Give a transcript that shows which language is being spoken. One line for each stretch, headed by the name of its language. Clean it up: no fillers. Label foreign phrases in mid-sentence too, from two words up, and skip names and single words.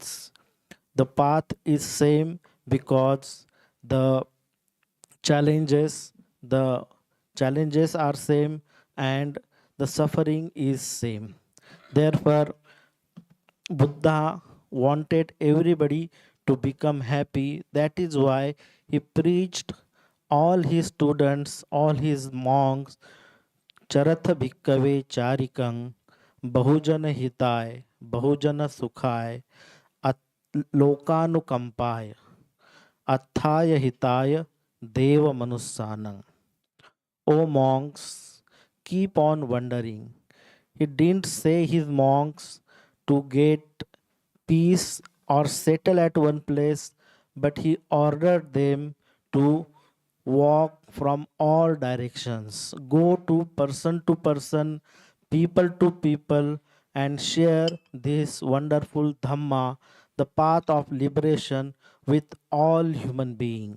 English: The path is same because the challenges the challenges are same, and the suffering is same. Therefore, Buddha wanted everybody to become happy. That is why he preached all his students, all his monks,
Pali: Charatha Bhikkave Charikang, Bahujan Hitai, Bahujan Sukhai, At Lokanukampaya, Athaya Hitaya, Deva Manusanang.
English: O monks, keep on wondering. He didn't say his monks to get peace or settle at one place, but he ordered them to walk from all directions, go to person, people to people, and share this wonderful Dhamma, the path of liberation, with all human beings.